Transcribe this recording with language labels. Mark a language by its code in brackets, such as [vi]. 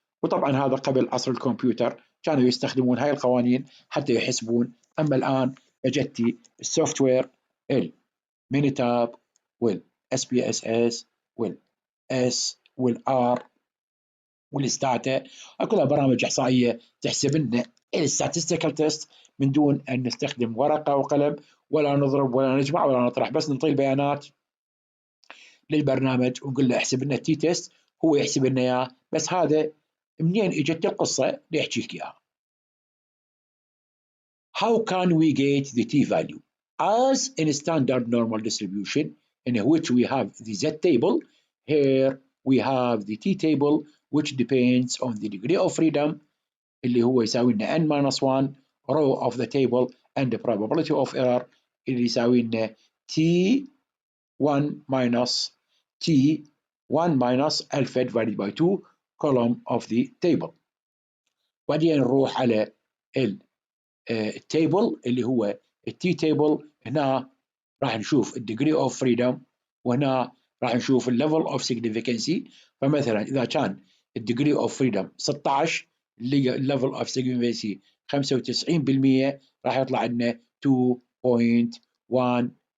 [ar] وطبعا هذا قبل عصر الكمبيوتر كانوا يستخدمون هاي القوانين حتى يحسبون، اما الان اجتي السوفت وير المينيتاب والاس بي اس اس والاس والار والستاتا، كلها برامج احصائيه تحسب لنا الستاتستيكال تيست من دون ان نستخدم ورقه وقلم ولا نضرب ولا نجمع ولا نطرح، بس نعطي البيانات للبرنامج ونقول له احسب لنا التي تيست، هو يحسب لنا اياه. بس هذا منين اجت القصه ليحكيك اياها. [en] How can we get the t value? As in standard normal distribution in which we have the z table, here we have the t table which depends on the degree of freedom [ar] اللي هو يساوي لنا [en] n-1 row of the table and the probability of error [ar] اللي يساوي لنا [en] t 1 minus T 1 minus alpha divided by 2 column of the table. [ar] بعدين نروح على التيبل اللي هو التي تيبل. هنا راح نشوف الديجري اوف فريدم، وهنا راح نشوف الليفل اوف سيجنيفيكانسي. فمثلا اذا كان الديجري اوف فريدم 16 الليفل اوف سيجنيفيكانسي 95%، راح يطلع عندنا 2.12.